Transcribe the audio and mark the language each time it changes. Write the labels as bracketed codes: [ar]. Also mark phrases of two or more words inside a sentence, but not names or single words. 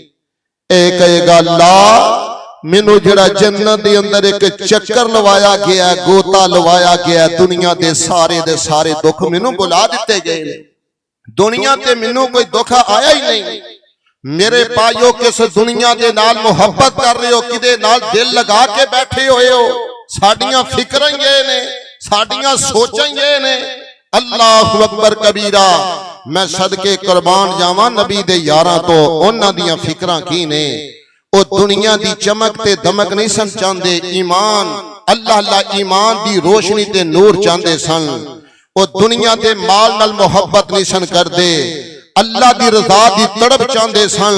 [pa] اک کہے گا اللہ مینوں جیہڑا جنت کے اندر اک چکر لوایا گیا، غوطہ لوایا گیا، دنیا کے سارے دکھ مینوں بھلا دتے گئے، دنیا تے مینوں کوئی دکھ آیا ہی نہیں. میرے بھائیو کس دنیا کے نال محبت کر رہے ہو، کیہدے نال دل لا کے بیٹھے ہوئے ہو? ساڈیاں فکراں ہی یہ نے، ساڈیاں سوچاں ہی یہ نے. [ar] الله أكبر كبيرا. [pa] میں صدقے قربان جاواں نبی دے یاراں توں، اوہناں دیاں فکراں کی نے? او دنیا دی چمک تے دمک نہیں سن چاہتے، ایمان اللہ ایمان دی روشنی تے نور چاہتے سن. او دنیا دے مال نال محبت نہیں سن کرتے، اللہ دی رضا دی تڑپ چاہتے سن.